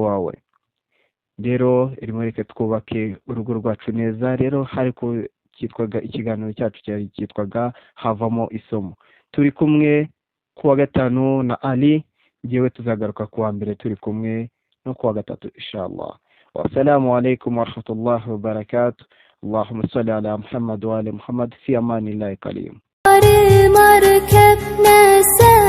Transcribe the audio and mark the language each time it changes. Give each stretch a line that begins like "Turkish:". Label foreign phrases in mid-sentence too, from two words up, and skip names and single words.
Kinyarwanda: wawe rero irimo reka twubake urugo rwacu neza rero hariko cyitwaga ikiganiro cyacu cyitwaga havamo isomo turi kumwe kuwa gatanu na Ali ngewe tuzagaruka kuwa mbere turi kumwe no kuwa gatatu inshallah
Arabic: والسلام عليكم ورحمة الله وبركاته اللهم صل على محمد وآل محمد في أمان الله الكريم